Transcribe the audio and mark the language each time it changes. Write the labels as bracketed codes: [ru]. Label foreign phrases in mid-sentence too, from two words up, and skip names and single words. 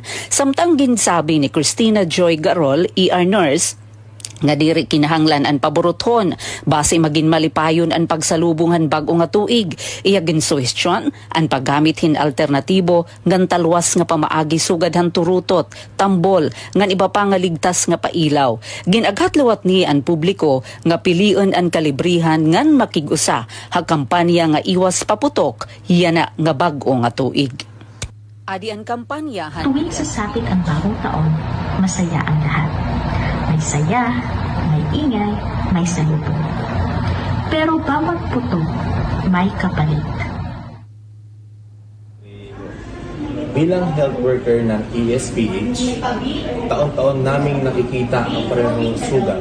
[war] Samtang ginsabi ni Christina Joy Garol, [en] ER nurse, [war] nga diri kinahanglan ang paboruthon base magin malipayon ang pagsalubungan bag-o nga tuig iya ginsuhestyon ang paggamit hin alternatibo ngan talwas nga pamaagi sugad han turutot tambol ngan iba pa nga ligtas nga pailaw. Ginaghat liwat ni ang publiko nga pilion ang kalibrihan ngan makig-usa ha kampanya nga iwas paputok yana nga bag-o nga tuig. Adi ang kampanya [tl] tuwing sasapit ang bagong taon, masaya ang lahat. May saya, may ingay, may salubong. Pero bawat puto, may kapalit. Bilang health worker ng ESPH, taon-taon naming nakikita ang parehong sugat.